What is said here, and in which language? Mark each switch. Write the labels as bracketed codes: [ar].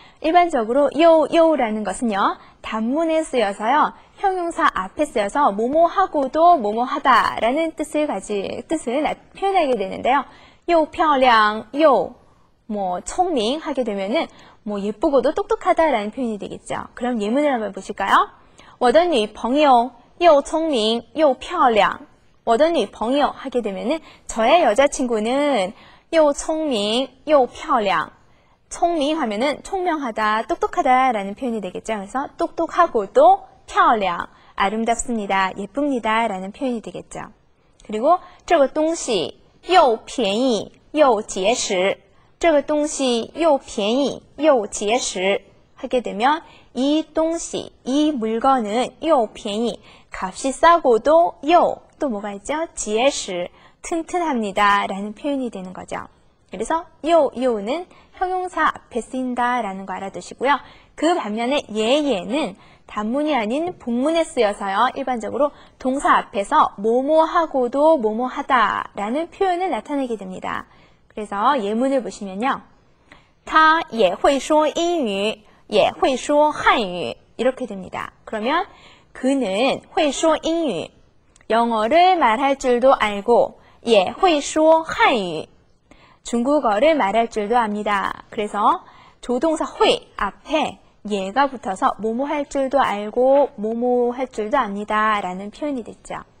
[ko] 일반적으로 요라는 것은요, 단문에 쓰여서요, 형용사 앞에 쓰여서 뭐뭐하고도 뭐뭐하다라는 뜻을 표현하게 되는데요. 요漂亮, 요聪明 하게 되면은 예쁘고도 똑똑하다라는 표현이 되겠죠. 그럼 예문을 한번 보실까요? [zh] 我的女朋友又聪明又漂亮. 我的女朋友 [ko] 하게 되면은 저의 여자친구는 [zh] 又聪明又漂亮. [ko] 聪明 하면은 총명하다, 똑똑하다라는 표현이 되겠죠. 그래서 똑똑하고도 漂亮, 아름답습니다, 예쁩니다 라는 표현이 되겠죠. 그리고 [zh] 这个东西又便宜又结实. 这个东西又便宜又结实 [ko] 하게 되면 이 동시, 이 물건은 [zh] 又便宜, [ko] 값이 싸고도 又, 또 뭐가 있죠? 结实, 튼튼합니다 라는 표현이 되는 거죠. 그래서 요는 형용사 앞에 쓰인다 라는 거 알아두시고요. 그 반면에 얘는 단문이 아닌 복문에 쓰여서요. 일반적으로 동사 앞에서 뭐뭐하고도 뭐뭐하다 라는 표현을 나타내게 됩니다. 그래서 예문을 보시면요. [zh] 他也会说英语也会说汉语 [ko] 이렇게 됩니다. 그러면 그는 [zh] 会说英语 [ko] 영어를 말할 줄도 알고 [zh] 也会说汉语 [ko] 중국어를 말할 줄도 압니다. 그래서 조동사 会 앞에 얘가 붙어서 뭐뭐 할 줄도 알고 뭐뭐 할 줄도 압니다 라는 표현이 됐죠.